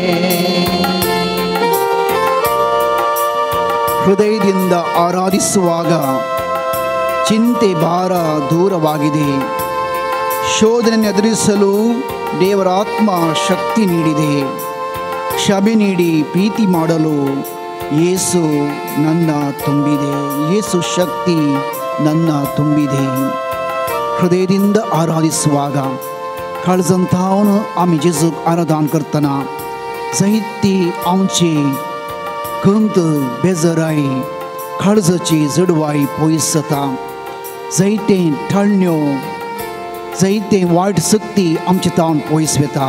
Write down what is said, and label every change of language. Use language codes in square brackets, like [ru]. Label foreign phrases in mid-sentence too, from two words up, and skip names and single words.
[kn] ಹೃದಯದಿಂದ ಆರಾಧಿಸುವಾಗ ಚಿಂತೆ ಭಾರ ದೂರವಾಗಿದೆ, ಶೋಧನೆಯನ್ನು ಎದುರಿಸಲು ದೇವರ ಆತ್ಮ ಶಕ್ತಿ ನೀಡಿದೆ. ಕ್ಷಮೆ ನೀಡಿ ಪ್ರೀತಿ ಮಾಡಲು ಯೇಸು ನನ್ನ ತುಂಬಿದೆ. ಯೇಸು ಶಕ್ತಿ ನನ್ನ ತುಂಬಿದೆ. ಹೃದಯದಿಂದ ಆರಾಧಿಸುವಾಗ [kok] काळजांतावन आमी जेजूक आराधना करतना जायती आमची खंत बेजाराई काळजाची जडवाई पयस जाता. जायते ठाण्यो जायते वायट शक्ती आमचे तावन पयस वता.